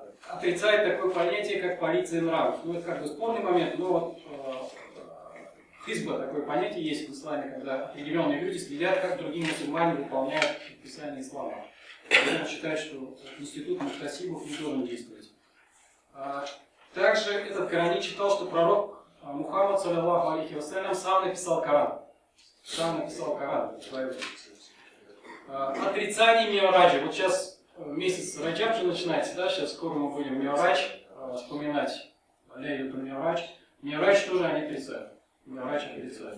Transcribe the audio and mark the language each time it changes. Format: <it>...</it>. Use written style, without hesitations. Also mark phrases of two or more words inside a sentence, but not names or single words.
<ru>Отрицает такое понятие, как полиция нравов. Ну, это как бы спорный момент, но вот хизба, такое понятие есть в исламе, когда определенные люди следят, как другие мусульмане выполняют предписания ислама. Он считает, что институт мухтасибов не должен действовать. Также этот коранит читал, что пророк Мухаммад,</ru> <ar>صلى الله عليه وسلم,</ar> <ru>сам написал Коран. Отрицание ми'раджа. Вот сейчас месяц Раджаб же начинается, да? Сейчас скоро мы будем ми'радж вспоминать.</ru> <ar>ليلة المعراج.</ar> <ru>Ми'радж тоже они отрицают. Ми'радж отрицают.</ru>